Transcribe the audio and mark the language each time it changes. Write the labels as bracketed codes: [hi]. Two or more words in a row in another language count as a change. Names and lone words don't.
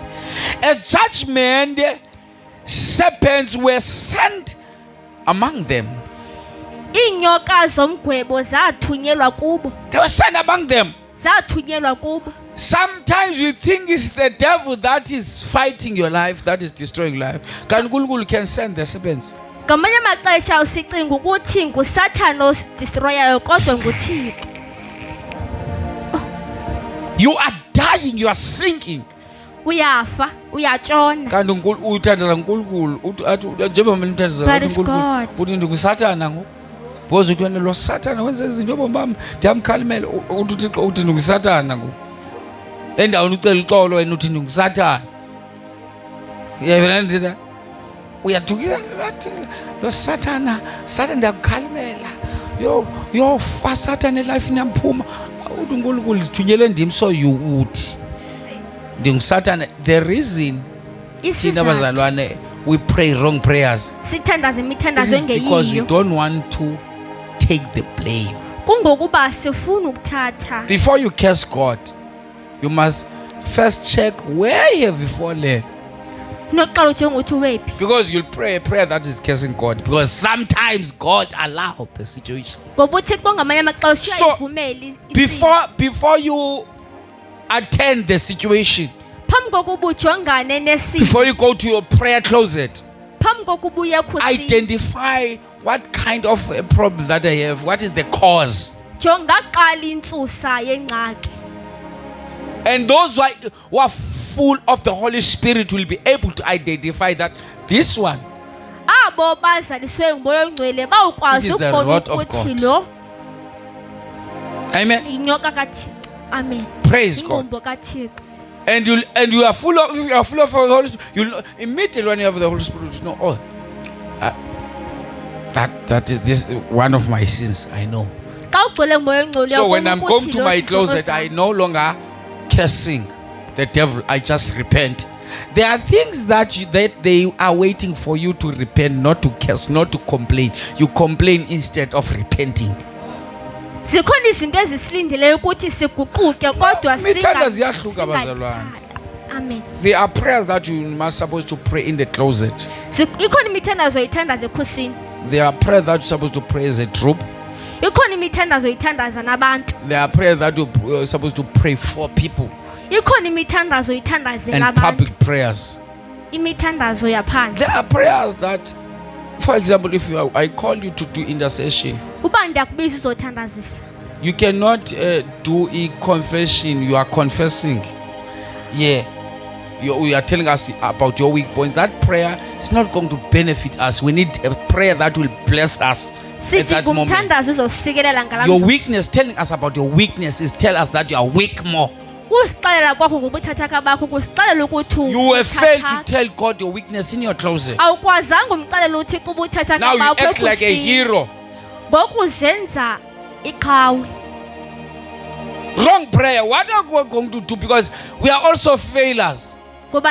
[en] As judgment, serpents were sent among them. [xh] Iinyoka zomgwebo zathunyelwa kubo. [en] They were sent among them. [xh] Zathunyelwa kubo. [en] Sometimes you think it's the devil that is fighting your life, that is destroying life. uNkulunkulu can send the serpents. [xh] Ngamanye amaxesha usicinga ukuthi nguSathane odestroyayo kodwa nguThixo. [en] You are dying, you are sinking. [xh] Uyafa, uyatshona. Kanti uthandaza uNkulunkulu athi njengoba mthandaza uNkulunkulu uthi ndinguSathane ngoku. Because uthi wena lo Sathane wenza izinto bombami ndiyamkhalimela uthi uThixo uthi ndinguSathane ngoku. Endaweni ucela uxolo wena uthi ndinguSathane. Uyayibona ndina? uyadukisa ngathi lo Satan ndiyakukhalimela yo fa Satan life inamphuma uNkulunkulu lithunyele ndim [en] so you [xh] uthi ndinguSatan. [en] The reason [xh] thina bazalwane [en] we pray wrong prayers [xh] sithandaza imithandazo [en] because we [xh] engeyiyo [en] don't want to take the blame. [xh] kungokuba sifuna ukuthatha. [en] Before you curse God, you must first check where you have fallen. [xh] Noqala uthi ngokuthi wephi. [en] Because you'll pray a prayer that is cursing God. Because sometimes God allowed the situation. [xh] Ngoba uThixo ngamanye amaxesha uyayivumela isimo. [en] Before you attend the situation, [xh] Phambi kokuba ujongane nesimo. [en] before you go to your prayer closet, [xh] Phambi kokuba uye ekhusini. [en] identify what kind of a problem that I have. What is the cause? [xh] Jonga qala intsusa yengxaki. [en] And those who are full of the Holy Spirit will be able to identify that this one [xh] Abo bazaliswe ngumoya ongcwele bawukwazi [en] It is the [xh] ukubona [en] word of [xh] ukuthi [en] God. [xh] lo Amen. inyoka kaThixo. Amen. [en] Praise God. [xh] Ingqondo kaThixo. [en] And you are full of the Holy Spirit. You'll know, immediately when you have the Holy Spirit, you know, oh, that is this one of my sins. I know. [xh] Xa ugcwele ngumoya ongcwele [en] So when I'm [xh] uyabona [en] going [xh] ukuthi [en] to [xh] lo [en] my [xh] sisono [en] closet, [xh] sam. [en] I no longer cursing the devil. I just repent. There are things that they are waiting for you to repent, not to curse, not to complain. You complain instead of repenting. [xh] Zikhona izinto ezisilindeleyo ukuthi siguquke kodwa Imithanda ziyahluka bazalwane. Amen. [en] There are prayers that you must supposed to pray in the closet. [xh] Ikhona imithandazo oyithandaza ekhusini. [en] There are prayers that you're supposed to pray as a troop. [xh] Ikhona imithandazo oyithandaza nabantu. [en] There are prayers that you're supposed to pray for people. [xh] Ikhona imithandazo oyithandaze [en] And [xh] nabantu. [en] public prayers. [xh] Imithandazo yaphandle. [en] There are prayers that, for example, if I call you to do intercession, [xh] Uba ndiyakubiza uzothandazisa. [en] you cannot do a confession. You are confessing. Yeah. You are telling us about your weak points. That prayer is not going to benefit us. We need a prayer that will bless us at that moment. [xh] Ngumthandazo uzosikelela [en] Your [xh] ngalamhla. [en] weakness, telling us about your weakness is tell us that you are weak more. [xh] Usixelela kwakho ngobuthathaka bakho kusixelela ukuthi [en] You have failed to tell God your weakness in your closet. [xh] awukwazanga umxelela uThixo ubuthathaka [en] Now you [xh] bakho [en] act like a hero. [xh] ngokuzenza iqhawe. [en] Wrong prayer. What are we going to do? Because we are also failures. [xh] Ngoba